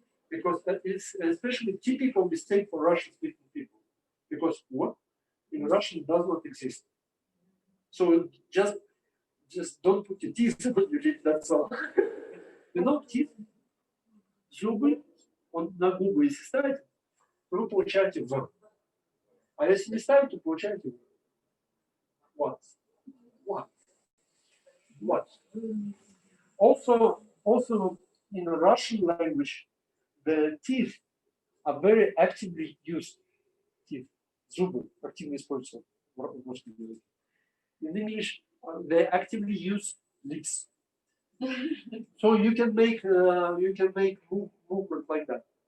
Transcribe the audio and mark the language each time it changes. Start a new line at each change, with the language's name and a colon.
English: Because that is especially typical mistake for Russian-speaking people. Because what in Russian does not exist. So just don't put your teeth on your lip. That's all.
Russian: Teeth, зубы, он на губы если ставить, то вы получаете В. А если не ставить, то получаете What.
English: Also in the Russian language, the teeth are very actively used.
Russian: Teeth, зубы активно используются в русском языке.
English: In English, they actively use lips. So you can make movement like that.